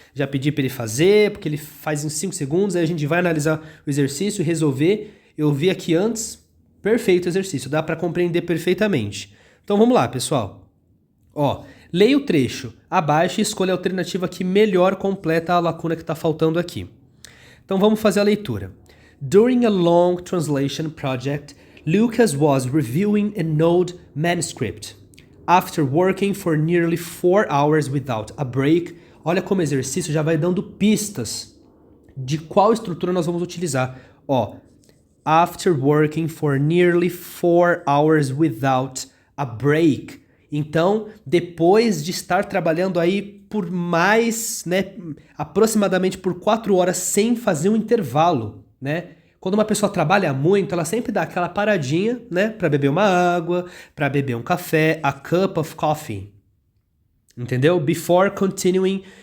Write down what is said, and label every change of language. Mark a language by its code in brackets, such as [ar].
[pt] Já pedi para ele fazer, porque ele faz em 5 segundos, aí a gente vai analisar o exercício e resolver. Eu vi aqui antes, perfeito o exercício, dá para compreender perfeitamente. Então vamos lá, pessoal. Ó, leia o trecho abaixo e escolha a alternativa que melhor completa a lacuna que está faltando aqui. Então vamos fazer a leitura. [en] During a long translation project, Lucas was reviewing an old manuscript. After working for nearly 4 hours without a break, [pt] olha como o exercício já vai dando pistas de qual estrutura nós vamos utilizar. [en] Ó, after working for nearly 4 hours without a break. [pt] Então, depois de estar trabalhando aí por mais, né, aproximadamente por 4 horas sem fazer um intervalo, né? Quando uma pessoa trabalha muito, ela sempre dá aquela paradinha, né, para beber uma água, para beber um café, [en] a cup of coffee. [pt] Entendeu? [en] Before continuing